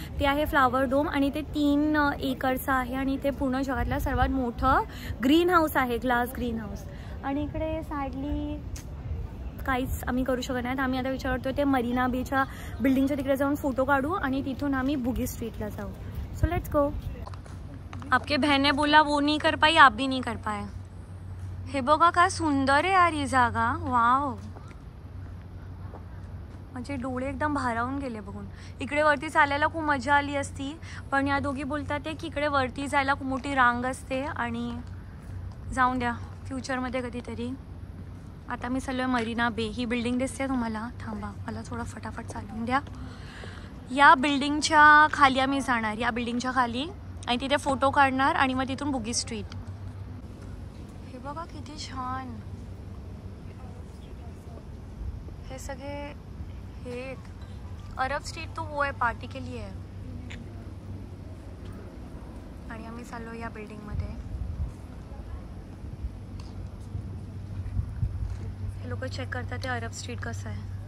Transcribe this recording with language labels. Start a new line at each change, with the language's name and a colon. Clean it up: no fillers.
Marathi: ते आहे flower dome आणि ते 3 एकरचं आहे. आणि ते पूर्ण जगातलं सर्वात मोठं ग्रीन हाऊस आहे, ग्लास ग्रीन हाऊस. आणि इकडे साईडली काहीच आम्ही करू शकत नाही. आम्ही आता विचार करतो ते मरीना बीच्या बिल्डिंगच्या तिकडे जाऊन फोटो काढू आणि तिथून आम्ही बुगी स्ट्रीटला जाऊ.
English: So let's go.
Hindi: आपके बहन ने बोला वो नहीं कर पाई, आप भी नहीं कर पाए.
Marathi: हे बघा काय सुंदर आहे यार ही जागा. वाव, म्हणजे डोळे एकदम भारावून गेले बघून. इकडे वरती चालायला खूप मजा आली असती, पण या दोघी बोलतात ते की इकडे वरती जायला खूप मोठी रांग असते. आणि जाऊन द्या फ्युचरमध्ये कधीतरी. आता मी चाललो आहे मरीना बे. ही बिल्डिंग दिसते तुम्हाला. थांबा, मला थोडं फटाफट चालवून द्या. या बिल्डिंगच्या खाली आम्ही जाणार, या बिल्डिंगच्या खाली, आणि तिथे फोटो काढणार आणि मग तिथून बुगी स्ट्रीट. हे बघा किती छान. हे सगळे हे
Hindi: अरब स्ट्रीट तो वो है, पार्टी के लिए है.
Marathi: आणि आम्ही चाललो या बिल्डिंगमध्ये. हे लोक चेक करतात ते अरब स्ट्रीट कसं आहे.